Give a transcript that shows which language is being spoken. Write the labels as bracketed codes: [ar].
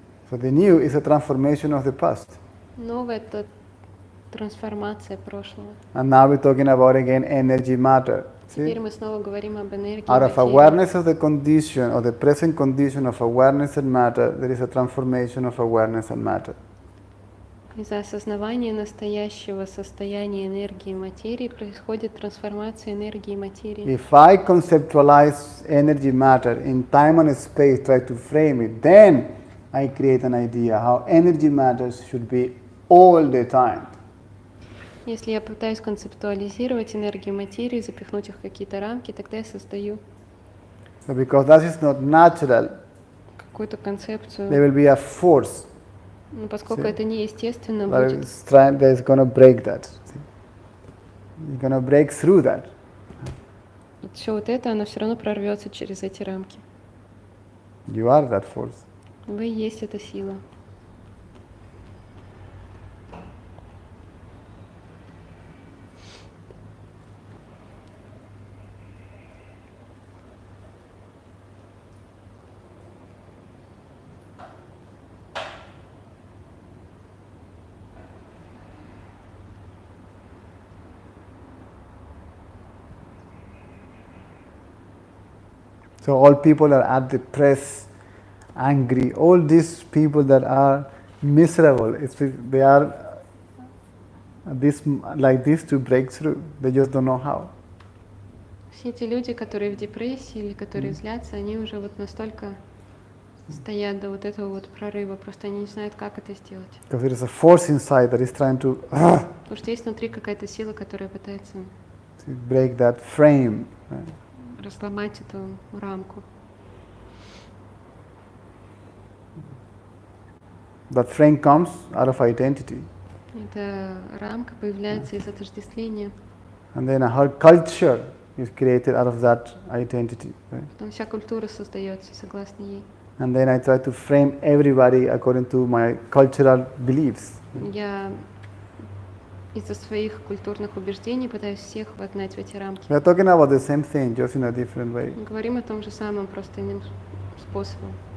[en] So the new is a transformation of the past. [ru] Новое — это трансформация прошлого. [en] And now we're talking about again energy matter. [ru] Теперь [en] See? [ru] мы снова говорим об энергии, [en] Out of [ru] материи. [en] awareness of the condition, or the present condition of awareness and matter, there is a transformation of awareness and matter. [ru] Из-за осознавания настоящего состояния энергии материи происходит трансформация энергии материи. [en] If I conceptualize energy matter in time and space, try to frame it, then I create an idea how energy matters should be all the time. [ru] Если я пытаюсь концептуализировать энергию материи, запихнуть их в какие-то рамки, тогда я создаю [en] So because that is not natural, [ru] какую-то концепцию. [en] there will be a force [ru] Но поскольку это неестественно, [en] that [ru] будет [en] is going to break that. See? You're going to break through that. [ru] все вот это, оно все равно прорвется через эти рамки. [en] You are that force. [ru] Вы и есть эта сила. [en] So all people are at the press, angry. All these people that are miserable, they are like this to break through. They just don't know how. [ru] Все эти люди, которые в депрессии или которые злятся, они уже вот настолько стоят до вот этого вот прорыва, просто они не знают, как это сделать. [en] Because there is a force inside that is trying to [ru] Потому что есть внутри какая-то сила, которая пытается [en] break that frame. Right? [ru] разломать эту рамку. [en] That frame comes out of identity. [ru] Эта рамка появляется из отождествления. [en] And then a whole culture is created out of that identity. Right? [ru] Потом вся культура создается согласно ей. [en] And then I try to frame everybody according to my cultural beliefs. [ru] Я из-за своих культурных убеждений пытаюсь всех вогнать в эти рамки. [en] We are talking about the same thing, just in a different way. [ru] Мы говорим о том же самом, просто иным способом.